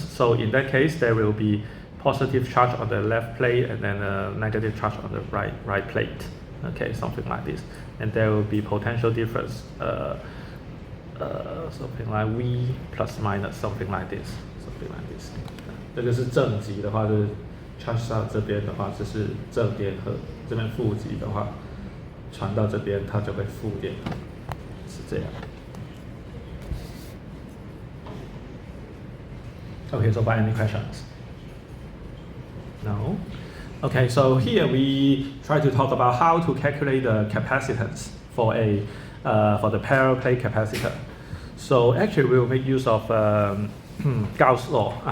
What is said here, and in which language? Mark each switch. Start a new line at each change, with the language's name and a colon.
English: So in that case, there will be positive charge on the left plate and then a negative charge on the right plate. Okay, something like this. And there will be potential difference, something like V plus minus, something like this. Something like this.
Chinese: 这个是正极的话，就是 charge 到这边的话，这是正电荷；这边负极的话，传到这边它就会负电，是这样。
English: Okay, so by any questions? No? Okay, so here we try to talk about how to calculate the capacitance for the parallel plate capacitor. So actually we'll make use of Gauss law.